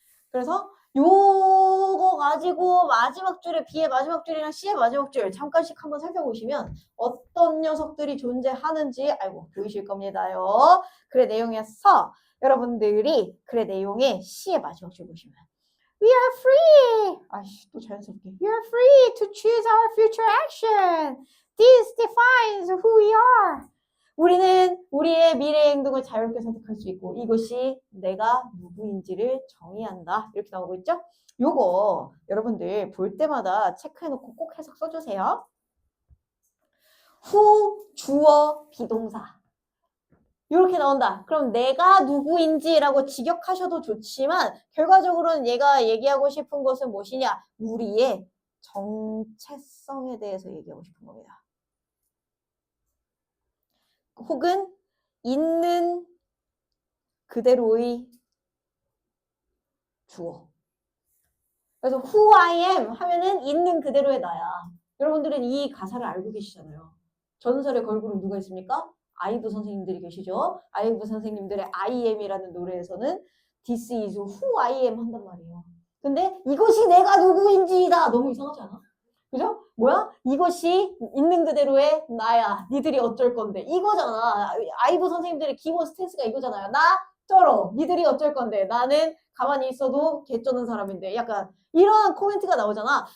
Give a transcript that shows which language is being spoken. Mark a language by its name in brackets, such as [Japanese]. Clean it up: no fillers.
[Korean] 그래서 요거 가지고 마지막 줄에 B의 마지막 줄이랑 C의 마지막 줄 잠깐씩 한번 살펴보시면 어떤 녀석들이 존재하는지 알고 보이실 겁니다요. 글의 내용에서 여러분들이 글의 내용에 C의 마지막 줄 보시면 [English] We are free. [Korean] 아이씨 또 자연스럽게. [English] We are free to choose our future action. This defines who we are. [Korean] 우리는 우리의 미래 행동을 자유롭게 선택할 수 있고 이것이 내가 누구인지를 정의한다. 이렇게 나오고 있죠? 요거 여러분들 볼 때마다 체크해놓고 꼭 해석 써주세요. 후, 주어, 비동사. 이렇게 나온다. 그럼 내가 누구인지라고 직역하셔도 좋지만 결과적으로는 얘가 얘기하고 싶은 것은 무엇이냐? 우리의 정체성에 대해서 얘기하고 싶은 겁니다. 혹은 있는 그대로의 주어. 그래서 who I am 하면은 있는 그대로의 나야. 여러분들은 이 가사를 알고 계시잖아요. 전설의 걸그룹 누가 있습니까? 아이브 선생님들이 계시죠. 아이브 선생님들의 I am이라는 노래에서는 [English] This is who I am [Korean] 한단 말이에요. 근데 이것이 내가 누구인지다. 너무 이상하지 않아? 그죠? 뭐야? 이것이 있는 그대로의 나야. 니들이 어쩔 건데. 이거잖아. 아이브 선생님들의 기본 스탠스가 이거잖아요. 나 쩔어. 니들이 어쩔 건데. 나는 가만히 있어도 개쩌는 사람인데. 약간 이런 코멘트가 나오잖아.